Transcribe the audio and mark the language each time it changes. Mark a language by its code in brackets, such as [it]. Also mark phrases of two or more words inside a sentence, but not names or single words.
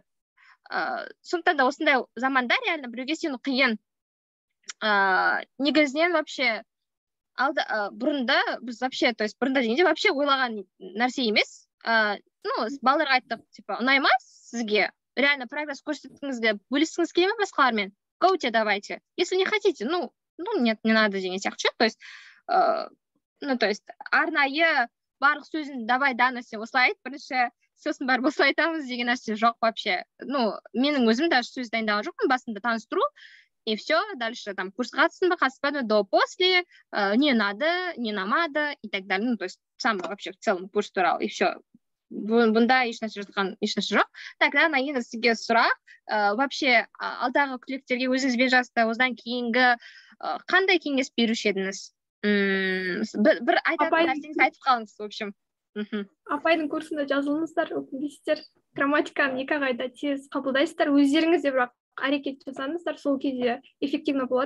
[kk] Сондықтан да осындай заманда реально біреуге сену қиын. Негізінен вообще бұрында біз вообще, [ru] то есть [kk] бұрында дегенде вообще ойлаған нәрсе емес. балаларға айттық, типа, ұнаймас сізге, реально прогресс көрсеткіңізге, бөліскіңіз келе ме басқалармен? Гоуте, [ru] давайте. Если не хотите, нет, не надо [kk] деген сияқты. [ru] То есть, то есть, [kk] арнайы барлық сөзін давай да нәрсе осылай айт, бірінші сосын барып осылай айтамыз деген нәрсе жоқ вообще. Менің өзім даже сөз дайындаған жоқпын, басында таныстыру, [ru] и все, дальше там [kk] курс қатысын ба, қатыспады, [ru] до, после, не надо, не намады, и так далее. То есть, сам вообще в целом курс туралы, и все. [kk] Бұнда ешнәрсе жоқ. Так, енді сізге сұрақ, вообще алдағы түлектерге өзіңізбен жасты, осыдан кейінгі қандай кеңес беруші едіңіз? Бір айтатын нәрсеңізді айтып қалыңыз, [ru] в общем. [kk] Апайдың курсында жазылыңыздар, өкінбейсіздер, грамматиканы 2 айда тез қабылдайсыздар, өздеріңіз де бірақ әрекет жасаңыздар, сол кезде эффективно болады.